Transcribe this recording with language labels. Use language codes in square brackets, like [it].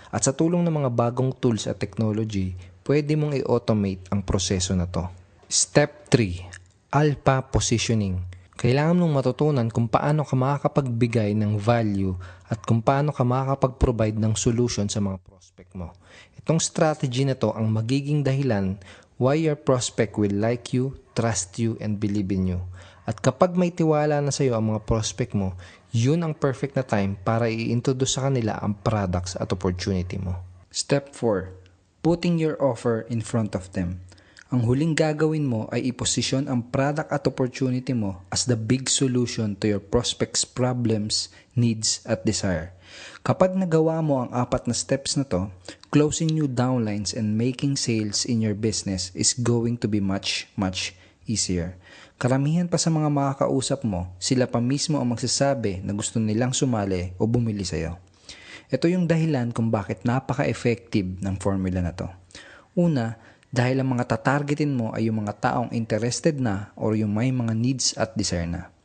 [tl] At sa tulong ng mga bagong tools at technology, pwede mong i-automate ang proseso na to. [en] Step 3. Alpha positioning. [tl] Kailangan mong matutunan kung paano ka makakapagbigay ng value at kung paano ka makakapag-provide ng solution sa mga prospect mo. Itong strategy na to ang magiging dahilan [en] why your prospect will like you, trust you, and believe in you. [tl] At kapag may tiwala na sa iyo ang mga prospect mo, yun ang perfect na time para i-introduce sa kanila ang products at opportunity mo. [en] Step 4. Putting your offer in front of them. [tl] Ang huling gagawin mo ay iposisyon ang product at opportunity mo [en] as the big solution to your prospect's problems, needs, [tl] at desire. Kapag nagawa mo ang 4 na steps na to, [en] closing new downlines and making sales in your business is going to be much, much easier. [tl] Karamihan pa sa mga makakausap mo, sila pa mismo ang magsasabi na gusto nilang sumali o bumili sa'yo. Ito yung dahilan kung bakit napaka-effective ng formula na to. Una, dahil ang mga tatargetin mo ay yung mga taong interested na o yung may mga needs at desire na.